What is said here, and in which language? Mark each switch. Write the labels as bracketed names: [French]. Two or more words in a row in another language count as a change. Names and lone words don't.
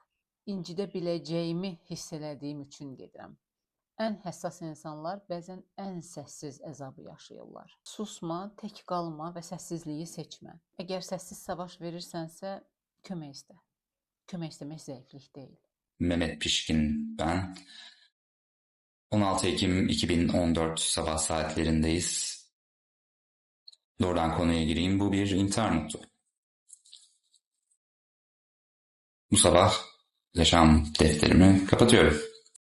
[Azerbaijani] İncidə biləcəyimi hiss elədiyim üçün gedirəm. Ən həssas insanlar bəzən ən səssiz əzabı yaşayırlar. Susma, tək qalma və səssizliyi seçmə. Əgər səssiz savaş verirsənsə, kömək istə. Kömək istəmək zəiflik deyil. [Turkish] Mehmet Pişkin ben. 16 Ekim 2014 sabah saatlerindeyiz. Doğrudan konuya gireyim. Bu bir intihar notu. Bu sabah yaşam defterimi kapatıyorum.